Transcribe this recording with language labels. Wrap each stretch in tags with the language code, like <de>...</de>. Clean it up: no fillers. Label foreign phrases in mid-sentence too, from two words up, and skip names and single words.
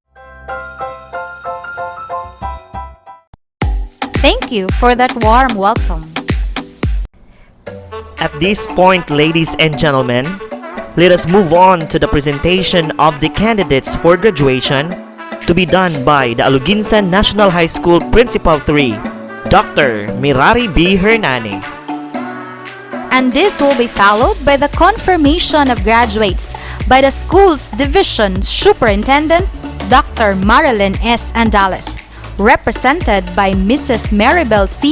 <en>Thank you for that warm welcome. At this point, ladies and gentlemen, let us move on to the presentation of the candidates for graduation to be done by the Aloguinsan National High School Principal 3, Dr. Mirari B. Hernani. And this will be followed by the confirmation of graduates by the school's division superintendent, Dr. Marilyn S. Andales, represented by Mrs. Maribel C.</en>